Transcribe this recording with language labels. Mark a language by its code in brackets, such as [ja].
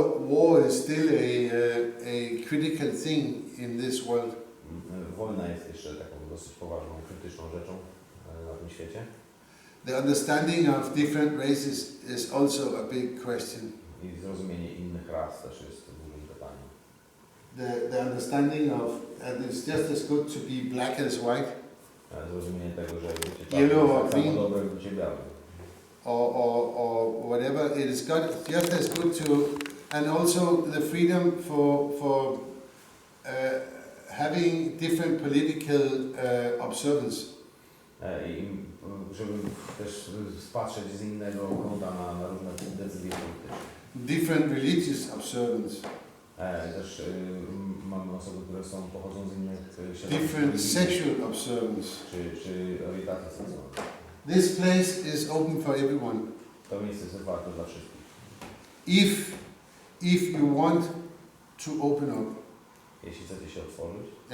[en] War is still a critical thing in this world. [pl] Wojna jest jeszcze taką dosyć poważną, krytyczną rzeczą na tym świecie. [en] The understanding of different races is also a big question. [pl] I zrozumienie innych ras też jest dużym pytaniem. [en] The understanding of, and it's just as good to be black as white, [pl] Zrozumienie tego, że bycie [en] Yellow [pl] czarnym [en] or [pl] jest tak [en] green. [pl] samo dobre jak bycie białym. [en] or whatever. It is just as good to, and also the freedom for having different political observance. [pl] I żeby też spatrzeć z innego kąta na różne decyzje polityczne. [en] Different religious observance. [pl] Też mamy osoby, które pochodzą z innych [en] Different sexual observance. [pl] czy orientacji seksualnej. [en] This place is open for everyone. [pl] To miejsce jest otwarte dla wszystkich. [en] If you want to open up, [pl] Jeśli chcecie się otworzyć,